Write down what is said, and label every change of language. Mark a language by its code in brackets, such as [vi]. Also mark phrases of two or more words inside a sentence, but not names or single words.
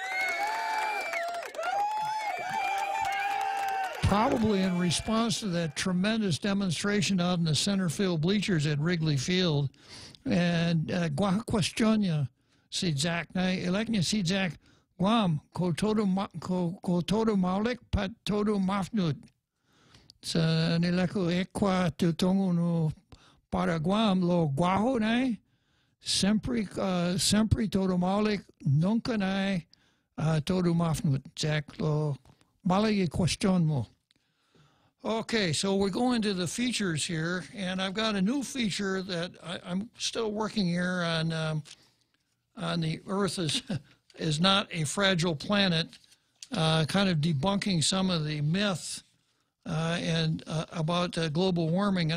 [en] Probably in response to that tremendous demonstration out in the center field bleachers at Wrigley Field. [ch] And question si Jack na eleknya si Jack Guam ko todo maulik pat todo mafnud. Sa nila ko ekwa tutongo no para Guam lo guaho nai sempre todo maulik nunca nai todo mafnud. Jack lo malay question mo. [en] Okay, so we're going to the features here, and I've got a new feature that I'm still working here on the Earth is not a fragile planet, kind of debunking some of the myth and about global warming.